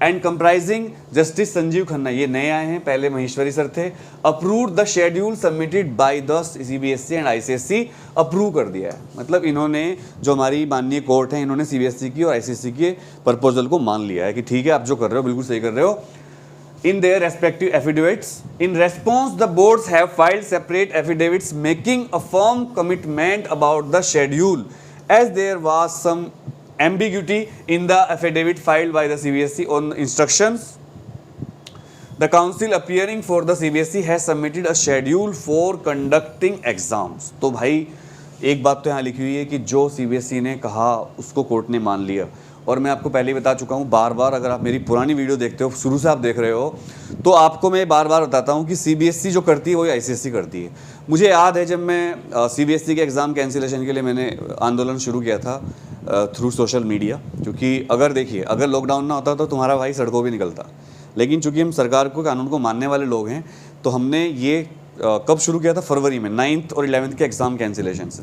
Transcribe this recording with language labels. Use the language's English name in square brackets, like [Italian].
[English] and comprising justice [Hindi] Sanjeev Khanna, ये नए आए हैं, पहले महेश्वरी सर थे। [English] approved the schedule submitted by the CBSE and ICSE, [Hindi] approve कर दिया है। मतलब इन्होंने, जो हमारी माननीय कोर्ट है, इन्होंने CBSE की और ICSE के प्रपोजल को मान लिया है कि ठीक है, आप जो कर रहे हो बिल्कुल सही कर रहे हो। [English] In their respective affidavits, in response, the boards have filed separate affidavits making a firm commitment about the schedule, as there was some ambiguity in the affidavit filed by the CBSE on instructions. The council appearing for the CBSE has submitted a schedule for conducting exams. [Hindi] तो भाई एक बात तो यहाँ लिखी हुई है कि जो CBSE ने कहा उसको कोर्ट ने मान लिया। और मैं आपको पहले ही बता चुका हूँ बार बार, अगर आप मेरी पुरानी वीडियो देखते हो, शुरू से आप देख रहे हो, तो आपको मैं बार बार बताता हूँ कि CBSE जो करती है वही ICSE करती है। मुझे याद है जब मैं CBSE के एग्ज़ाम कैंसिलेशन के लिए मैंने आंदोलन शुरू किया था [English] through social media, [Hindi] क्योंकि अगर देखिए, अगर लॉकडाउन ना होता तो तुम्हारा भाई सड़कों पर निकलता, लेकिन चूँकि हम सरकार को, कानून को मानने वाले लोग हैं, तो हमने ये कब शुरू किया था, फरवरी में 9th और 11th के एग्ज़ाम कैंसिलेशन से।